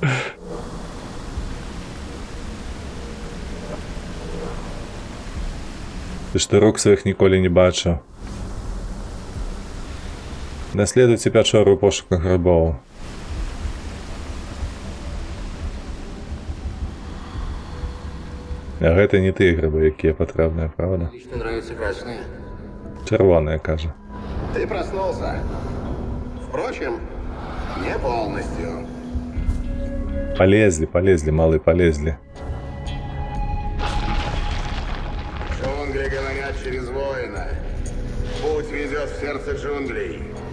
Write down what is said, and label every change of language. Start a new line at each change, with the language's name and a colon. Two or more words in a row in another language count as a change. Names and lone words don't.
Belarusian: Ты што рук сваіх ніколі не бачыў. Даследуйце пячору ў пошуках грыбоў. А гэта не тыя грыбы, якія патрэбныя, правда?
Russian: Лично нравятся красные.
Belarusian: Чырвоныя, кажа.
Russian: Ты проснулся. Впрочем, не полностью. Полезли, полезли, малы, полезли. Джунгли говорят через воина. Путь ведет в сердце джунглей.